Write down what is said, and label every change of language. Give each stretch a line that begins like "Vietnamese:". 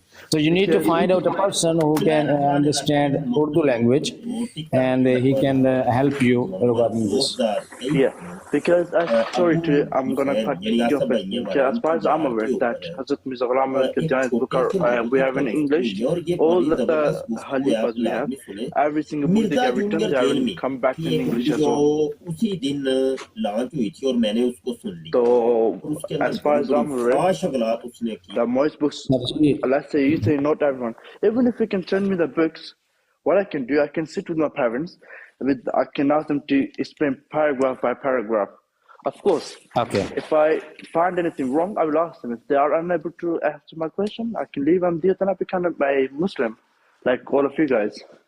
English: So you need to find out a person who can understand Urdu language and he can help you regarding this. Yeah, because I'm gonna cut your question. As far as I'm aware, that Hazrat Mirza Ghulam Ahmad Qadiani's book we have in English. All the Halifas we have, every single book they have written, they have come back in English as well.
Hindi: उसी दिन launch हुई थी और मैंने उसको सुन ली।
English: So as far as I'm aware,
Hindi: अगलात उसने की।
English: the most books, let's say you say not everyone. Even if you can send me the books, what I can do, I can sit with my parents. I can ask them to explain paragraph by paragraph. Of course, Okay. if I find anything wrong, I will ask them. If they are unable to answer my question, I can leave them there. Then I become a Muslim, like all of you guys.